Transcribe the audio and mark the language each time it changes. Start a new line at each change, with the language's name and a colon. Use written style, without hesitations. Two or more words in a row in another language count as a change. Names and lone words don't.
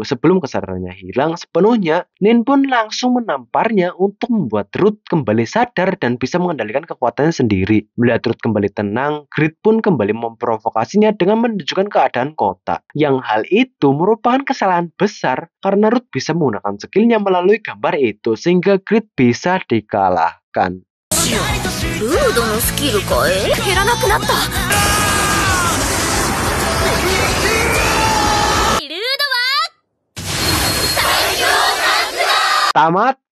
Indonesian: Sebelum kesadarannya hilang sepenuhnya, Nin pun langsung menamparnya untuk membuat Ruth kembali sadar dan bisa mengendalikan kekuatannya sendiri. Melihat Ruth kembali tenang, Grit pun kembali memprovokasinya dengan menunjukkan keadaan kota. Yang hal itu merupakan kesalahan besar karena Ruth bisa menggunakan skillnya melalui gambar itu sehingga Grit bisa dikalahkan.
Japanese: ルードのスキルかい？減らなくなった。ルードは最強タンクだ。
Indonesian: Tamat.